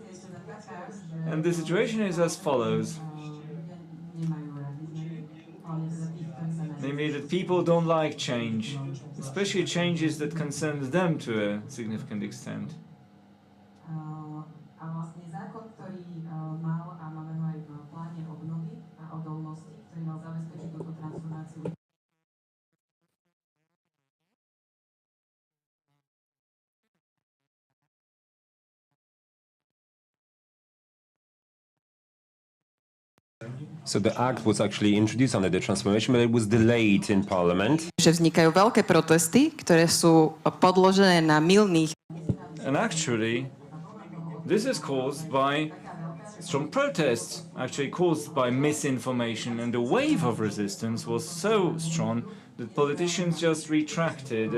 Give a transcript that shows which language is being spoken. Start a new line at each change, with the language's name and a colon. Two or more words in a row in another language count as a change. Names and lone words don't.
English: And the situation is as follows. namely that people don't like change, especially changes that concern them to a significant extent.
Slovak: A vlastne zákon, ktorý mal a máme ho aj v pláne obnovy a odolnosti, ktorý mal zabezpečiť túto transformáciu.
English: So the act was actually introduced under the transformation, but it was delayed in parliament.
Slovak: Že vznikajú veľké protesty, ktoré sú podložené na mylných.
English: And actually, this is caused by strong protests, actually caused by misinformation, and the wave of resistance was so strong that politicians just retracted.